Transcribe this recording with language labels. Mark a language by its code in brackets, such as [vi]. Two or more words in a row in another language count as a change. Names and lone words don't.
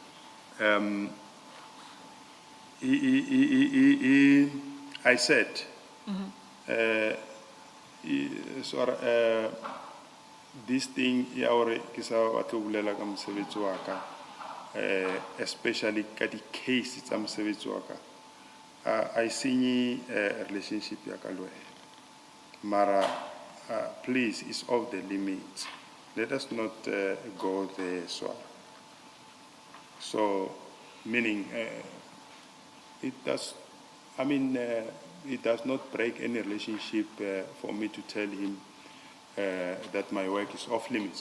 [en] I said, this thing, especially the case [st] tsa mosebetsi wa ka, I senye relationship ya ka le wena. Mara, [en] please, it's off the limits. Let us not go there, so meaning it does not break any relationship for me to tell him that my work is off limits.